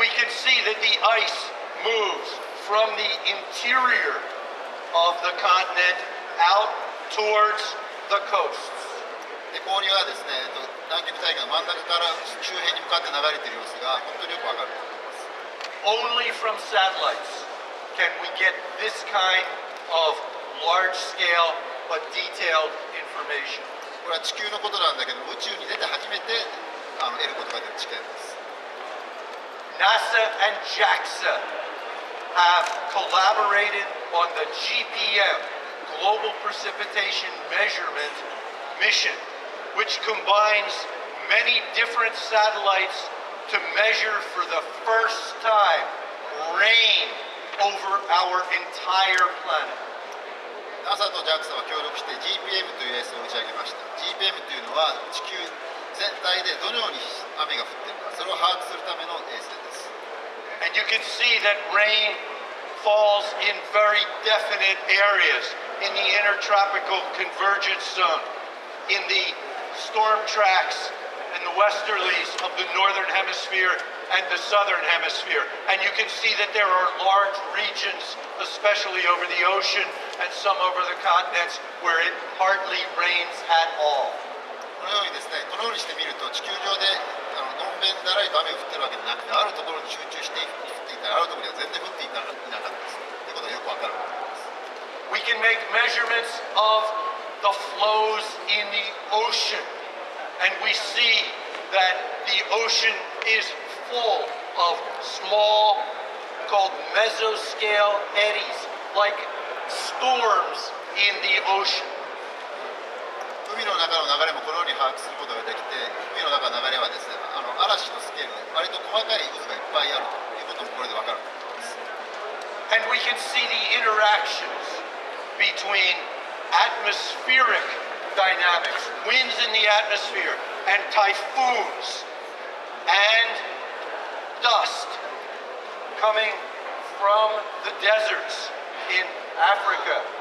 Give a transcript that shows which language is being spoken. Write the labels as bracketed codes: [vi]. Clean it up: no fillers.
[en] see that the ice moves from the interior of the continent out towards the coasts. [ja] で氷はですね、南極大陸の真ん中から周辺に向かって流れている様子が本当によくわかると思います。 [en] Only from satellites can we get this kind of large-scale but detailed information. [ja] これは地球のことなんだけど、宇宙に出て初めて得ることができる知見です。 [en] NASA and JAXA have collaborated on the GPM, Global Precipitation Measurement Mission, which combines many different satellites to measure for the first time rain over our entire planet. [ja] NASA と JAXA は協力して JpM という衛星を打ち上げました。JpM というのは地球全体でどのように雨が降っているか、それを把握するための衛星です。 [en] And you can see that rain falls in very definite areas in the intertropical convergence zone, in the storm tracks and the westerlies of the northern hemisphere and the southern hemisphere. And you can see that there are large regions, especially over the ocean and some over the continents, where it hardly rains at all. [ja] このようにですね、このようにして見ると地球上でのんべんだらりと雨が降ってるわけでなくて、あるところに集中して降っていたら、あるところには全然降っていなかったですということがよくわかると思います。 [en] We can make measurements of the flows in the ocean, and we see that the ocean is full of small, called mesoscale eddies, like storms in the ocean. [ja] 海の中の流れもこのように把握することができて、海の中の流れはですね、嵐のスケールで割と細かい渦がいっぱいあるということもこれでわかると思います。 [en] And we can see the interactions between atmospheric dynamics, winds in the atmosphere, and typhoons, and dust coming from the deserts in Africa.